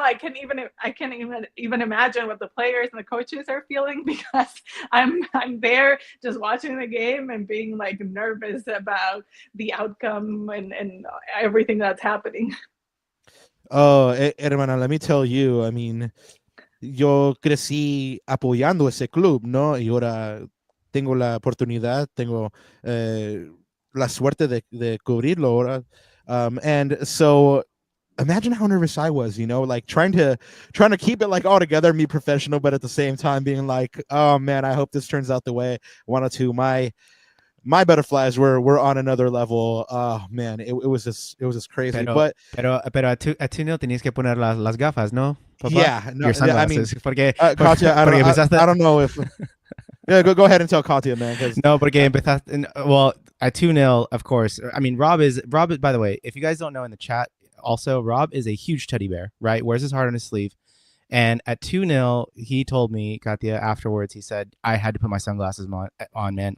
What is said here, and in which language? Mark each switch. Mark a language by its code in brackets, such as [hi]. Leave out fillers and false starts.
[en] I can't even imagine what the players and the coaches are feeling, because I'm there just watching the game and being like nervous about the outcome and everything that's happening. Oh, [es] hermana, [en] let me tell you, I mean, [es] yo crecí apoyando ese club, ¿no? Y ahora tengo la oportunidad, tengo la suerte de cubrirlo ahora. [en] And so imagine how nervous I was, like trying to keep it like all together, me professional, but at the same time being like, oh man, I hope this turns out the way I wanted to. My butterflies were on another level. Oh man, it was just crazy. [es] Pero a tú no tenías que poner las gafas, ¿no? Papá? [en] Yeah, no, I mean, [es] porque [en] Katia, I don't know if. Yeah, go ahead and tell Katia, man. [es] No, porque empezaste. [en] Well, at 2-0, of course. I mean, Rob is. By the way, if you guys don't know in the chat, also Rob is a huge teddy bear, right? Wears his heart on his sleeve. And at 2-0, he told me, Katia, afterwards, he said, I had to put my sunglasses on, man.